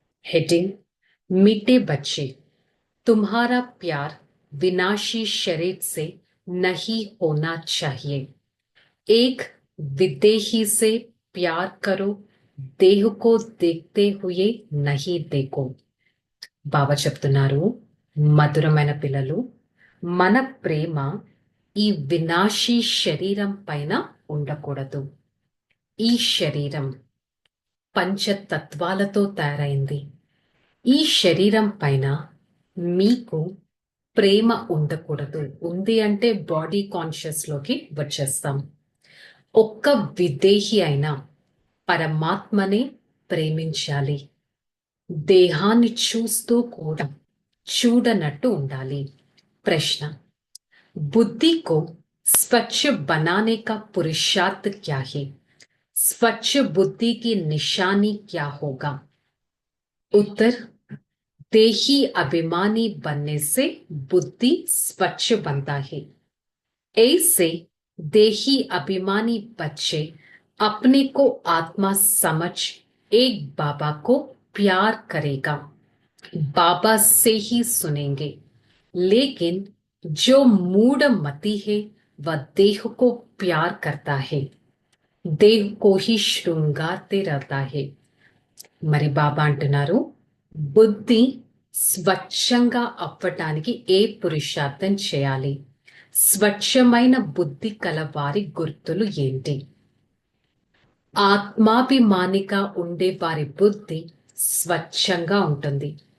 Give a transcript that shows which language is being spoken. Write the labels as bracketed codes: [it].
[hi] Heading मीठे बच्चे, तुम्हारा प्यार विनाशी शरीर से नहीं होना चाहिए. एक विदेही से प्यार करो, देह को देखते हुए नहीं देखो. [te] బాబా చెప్తున్నారు, మధురమైన పిల్లలు, మన ప్రేమ ఈ వినాశీ శరీరం పైన ఉండకూడదు. ఈ శరీరం పంచతత్వాలతో తయారైంది. ఈ శరీరం పైన మీకు ప్రేమ ఉండకూడదు. ఉంది అంటే బాడీ కాన్షియస్ లోకి వచ్చేస్తాం. ఒక్క విదేహి అయిన పరమాత్మని ప్రేమించాలి. దేహాన్ని చూస్తూ కూడా చూడనట్టు ఉండాలి. [hi] ప్రశ్న, बुद्धि को स्वच्छ बनाने का पुरुषार्थ क्या है? स्वच्छ बुद्धि की निशानी क्या होगा? उत्तर, देही अभिमानी बनने से बुद्धि स्वच्छ बनता है. ऐसे देही अभिमानी बच्चे अपने को आत्मा समझ एक बाबा को प्यार करेगा, बाबा से ही सुनेंगे. लेकिन जो मूढ़ मति है वह देह को प्यार करता है, देह को ही శృంగారతే रहता है. [te] మరి బాబా అంటున్నారు, బుద్ధి స్వచ్ఛంగా అవ్వటానికి ఏ పురుషార్థం చేయాలి? స్వచ్ఛమైన బుద్ధి కల వారి గుర్తులు ఏంటి? ఆత్మాభిమానిగా ఉండే వారి బుద్ధి స్వచ్ఛంగా ఉంటుంది.